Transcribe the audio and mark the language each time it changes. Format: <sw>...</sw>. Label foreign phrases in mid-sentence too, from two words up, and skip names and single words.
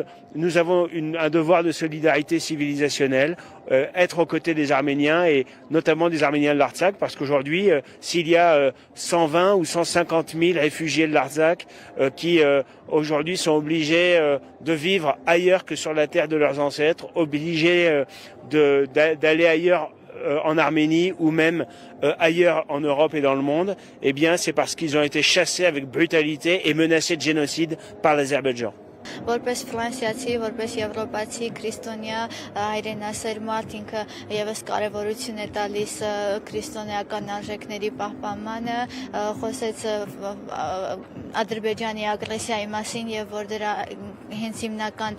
<fr>Nous avons un devoir de solidarité civilisationnelle, être aux côtés des Arméniens et notamment des Arméniens de l'Artsakh, parce qu'aujourd'hui, s'il y a 120 ou 150 000 réfugiés de l'Artsakh qui aujourd'hui sont obligés de vivre ailleurs que sur la terre de leurs ancêtres, obligés d'aller ailleurs en Arménie ou même ailleurs en Europe et dans le monde, eh bien c'est parce qu'ils ont été chassés avec brutalité et menacés de génocide par l'Azerbaïdjan.</fr> <hy>Որպես ֆրանսիացի, որպես եվրոպացի քրիստոնյա հայրենասեր մարդ ինքը եւս կարեւորություն է տալիս քրիստոնեական արժեքների պահպանմանը, խոսեց Ադրբեջանի ագրեսիայի մասին եւ որ դրա հենց հիմնական</hy>